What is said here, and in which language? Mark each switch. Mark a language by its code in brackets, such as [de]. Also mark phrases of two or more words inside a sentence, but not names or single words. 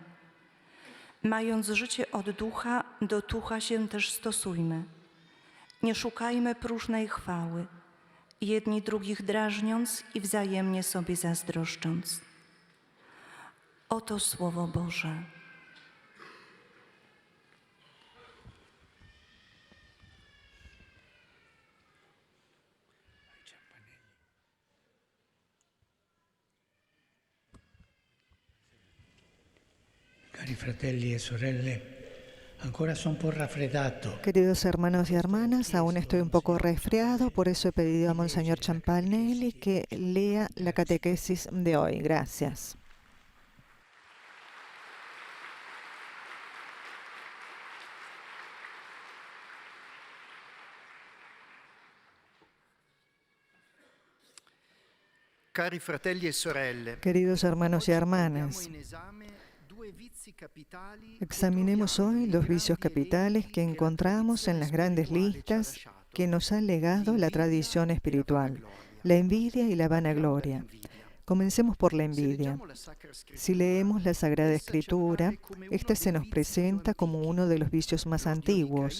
[pl] Mając życie od ducha, do ducha się też stosujmy. Nie szukajmy próżnej chwały, jedni drugich drażniąc i wzajemnie sobie zazdroszcząc. Oto Słowo Boże. [it] Cari fratelli e sorelle, ancora sono un po' raffreddato. [es] Queridos hermanos y hermanas, aún estoy un poco resfriado, por eso he pedido a Monseñor Champanelli que lea la catequesis de hoy. Gracias. [it] Cari fratelli e sorelle, [es] Queridos hermanos y hermanas, examinemos hoy los vicios capitales que encontramos en las grandes listas que nos ha legado la tradición espiritual, la envidia y la vanagloria. Comencemos por la envidia. Si leemos la Sagrada Escritura, esta se nos presenta como uno de los vicios más antiguos.